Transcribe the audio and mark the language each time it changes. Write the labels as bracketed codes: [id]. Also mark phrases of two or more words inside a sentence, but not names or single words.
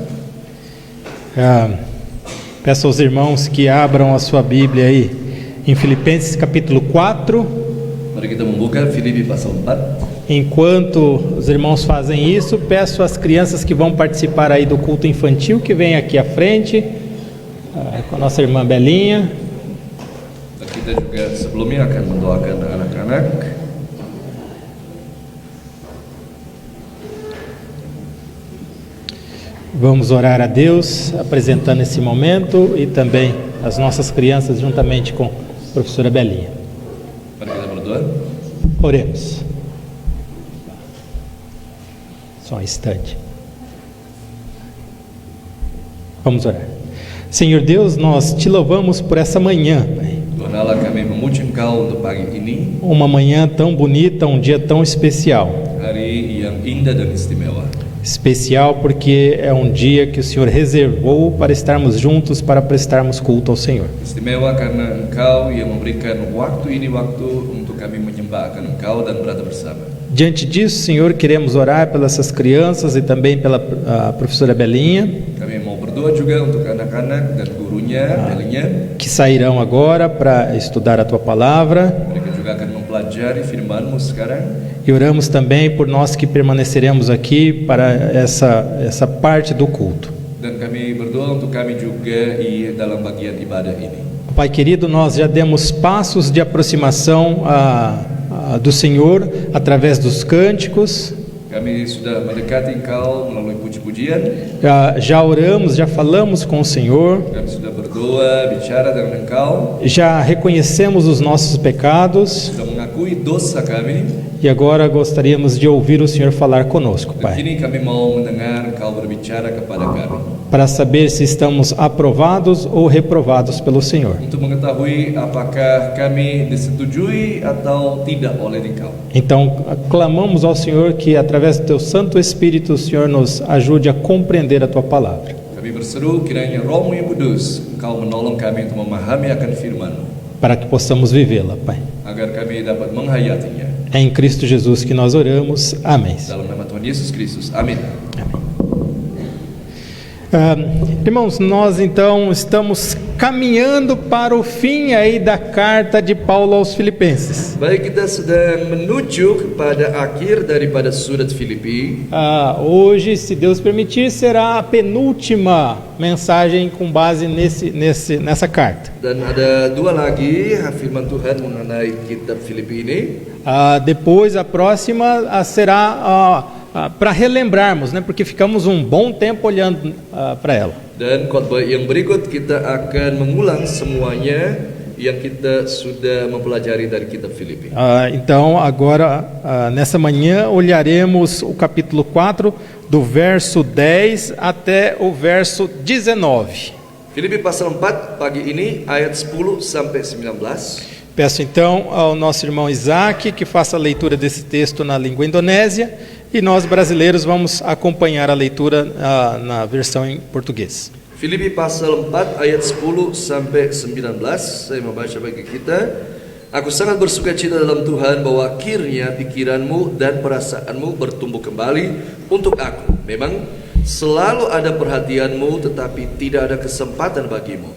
[pt] Peço aos irmãos que abram a sua Bíblia aí em Filipenses capítulo 4. [id] Mari kita membuka Filipi pasal 4. [pt] Enquanto os irmãos fazem isso, peço às crianças que vão participar aí do culto infantil que vem aqui à frente, com a nossa irmã Belinha. [id] Kita juga sebelumnya akan mendoakan anak-anak. [pt] Vamos orar a Deus, apresentando esse momento e também as nossas crianças juntamente com a professora Belinha. [id] Mari kita berdoa. [pt] Oremos. Só um instante. Vamos orar. Senhor Deus, nós te louvamos por essa manhã, Pai. [id] Tuhan Allah, kami memuji Engkau untuk pagi ini. [pt] Uma manhã tão bonita, um dia tão especial. [id] Hari yang indah dan istimewa. [pt] Especial porque é um dia que o Senhor reservou para estarmos juntos, para prestarmos culto ao Senhor. [id] Istimewa karena Engkau yang memberikan waktu ini waktu untuk kami menyembah akan Engkau dan berada bersama. [pt] Diante disso, Senhor, queremos orar pelas essas crianças e também pela professora Belinha. [id] Kami mau berdoa juga untuk anak-anak dan gurunya Belinha, [pt] que sairão agora para estudar a Tua Palavra. [id] Mereka juga akan mempelajari firman-Mu sekarang. [pt] E oramos também por nós que permaneceremos aqui para essa parte do culto. [id] Dan kami berdoa untuk kami juga dalam bagian ibadah ini. [pt] Pai querido, nós já demos passos de aproximação do Senhor através dos cânticos. [id] Kami sudah mendekati Engkau melalui puji-pujian. [pt] Já oramos, já falamos com o Senhor. [id] Kami sudah berdoa, bicara dengan Engkau. [pt] Já reconhecemos os nossos pecados. [id] Sudah mengakui dosa kami. [pt] E agora gostaríamos de ouvir o Senhor falar conosco, Pai. [id] Kini kami mau mendengar Engkau berbicara kepada kami. [pt] Para saber se estamos aprovados ou reprovados pelo Senhor. [id] Untuk mengetahui apakah kami disetujui atau tidak oleh Engkau. [pt] Então, clamamos ao Senhor que através do Teu Santo Espírito o Senhor nos ajude a compreender a Tua Palavra. [id] Kami berseru kiranya Roh-Mu yang kudus Engkau menolong kami untuk memahami akan firman-Mu. [pt] Para que possamos vivê-la, Pai. [id] Agar kami dapat menghayatinya. [pt] É em Cristo Jesus que nós oramos. Amém. [id] Dalam nama Tuhan Yesus Kristus. Amin. [pt] Irmãos, nós então estamos caminhando para o fim aí da carta de Paulo aos Filipenses. [id] Baik, kita sedang menuju kepada akhir daripada surat Filipi. [pt] Hoje, se Deus permitir, será a penúltima mensagem com base nessa carta. Dan ada dua lagi firman Tuhan mengenai kitab Filipi ini. Depois a próxima será para relembrarmos, né? Porque ficamos um bom tempo olhando para ela. [id] Dan khotbah yang berikut kita akan mengulang semuanya yang kita sudah mempelajari dari kitab Filipi. [pt] Então agora nessa manhã olharemos o capítulo 4 do verso 10 até o verso 19. [id] Filipi pasal 4 pagi ini ayat 10 sampai 19. [pt] Peço então ao nosso irmão Isaac que faça a leitura desse texto na língua indonésia e nós brasileiros vamos acompanhar a leitura na versão em português. [id] Filipi pasal 4 ayat 10 sampai 19. Saya membaca bagi kita. Aku sangat bersukacita dalam Tuhan bahwa akhirnya pikiranmu dan perasaanmu bertumbuh kembali untuk aku. Memang selalu ada perhatianmu, tetapi tidak ada kesempatan bagimu.